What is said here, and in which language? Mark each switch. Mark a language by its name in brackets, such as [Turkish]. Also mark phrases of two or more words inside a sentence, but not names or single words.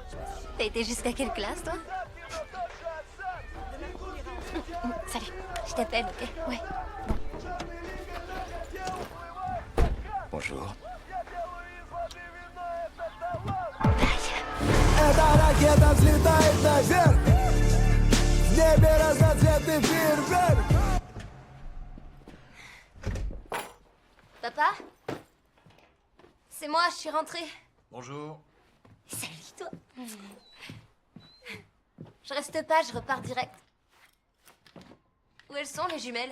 [French] T'as été jusqu'à quelle classe, toi? Salut. Je t'appelle, ok? Ouais. Bonjour. Bye. [Russian] Ракета взлетает наверх. В небе разноцветный фейерверк. [French] Papa? C'est moi, je suis rentrée. Bonjour. Salut, toi. Je reste pas, je repars direct. Où elles sont, les jumelles?